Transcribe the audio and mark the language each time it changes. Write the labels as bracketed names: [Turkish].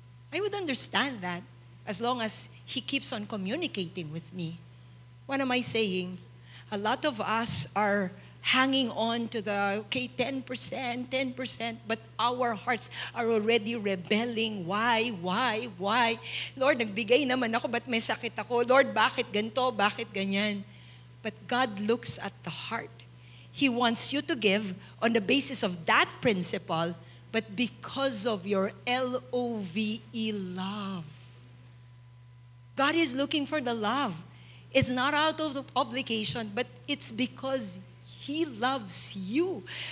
[English] I would understand that as long as He keeps on communicating with me. What am I saying? A lot of us are hanging on to the, 10%, but our hearts are already rebelling. Why? [Filipino] Lord, nagbigay naman ako, but may sakit ako. Lord, bakit ganito? Bakit ganyan? [English] But God looks at the heart. He wants you to give on the basis of that principle, but because of your L-O-V-E, love. God is looking for the love. It's not out of obligation, but it's because He loves you.